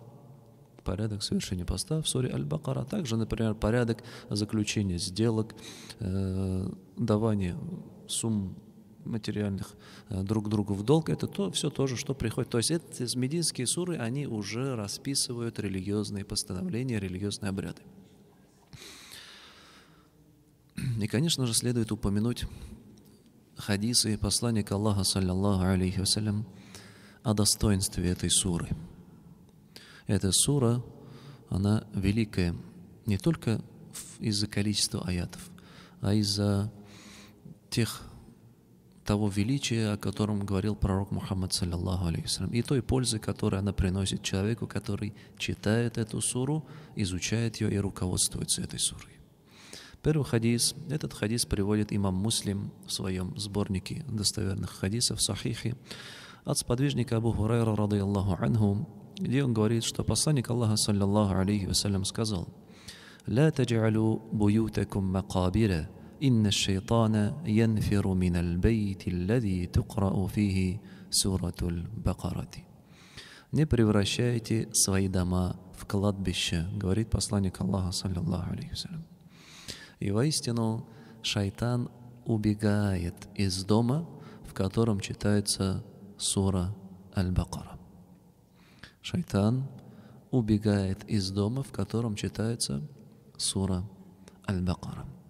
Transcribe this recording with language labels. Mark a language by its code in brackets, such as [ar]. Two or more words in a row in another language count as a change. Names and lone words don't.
[ru] Порядок совершения поста в суре Аль-Бакара. Также, например, порядок заключения сделок, давания сумм материальных друг другу в долг, это все то же, что приходит. То есть эти мединские суры, они уже расписывают религиозные постановления, религиозные обряды. И, конечно же, следует упомянуть хадисы посланника Аллаха, [ar] صلى الله عليه وسلم, [ru] о достоинстве этой суры. Эта сура, она великая не только из-за количества аятов, а из-за того величия, о котором говорил пророк Мухаммад, [ar] صلى الله عليه وسلم, [ru] и той пользы, которую она приносит человеку, который читает эту суру, изучает ее и руководствуется этой сурой. Первый хадис, этот хадис приводит имам Муслим в своем сборнике достоверных хадисов, сахихи, от сподвижника Абу Хурайра, [ar] رضي الله عنه, [ru] где он говорит, что посланник Аллаха, [ar] صلى الله عليه وسلم, сказал: «لا تجعلوا بيوتكم مقابر إن الشيطان ينفر من البيت الذي تقرأ فيه سورة البقرة». [ru] Не превращайте свои дома в кладбище, говорит посланник Аллаха, [ar] صلى الله عليه وسلم. [ru] И воистину шайтан убегает из дома, в котором читается сура Аль-Бакара. Шайтан убегает из дома, в котором читается сура Аль-Бакара.